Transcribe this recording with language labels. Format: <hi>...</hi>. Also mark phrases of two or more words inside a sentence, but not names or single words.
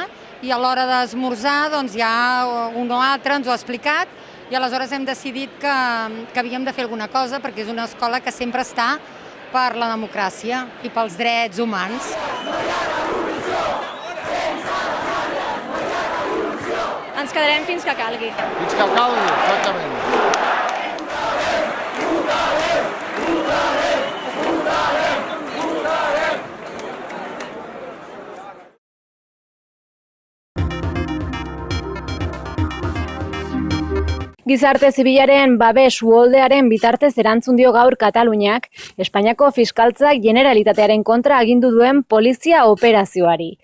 <ca>i a l'hora d'esmorzar ja un o altre ens ho ha explicat i aleshores hem decidit que havíem de fer alguna cosa perquè és una escola que sempre està per la democràcia i pels drets humans. Ens quedarem fins que calgui. Fins que calgui, exactament.</ca> <eu>Gizarte zibilaren babes uholdearen bitartez erantzun dio gaur Kataluniak Espainiako Fiskaltzak Generalitatearen kontra agindu duen polizia operazioari.</eu>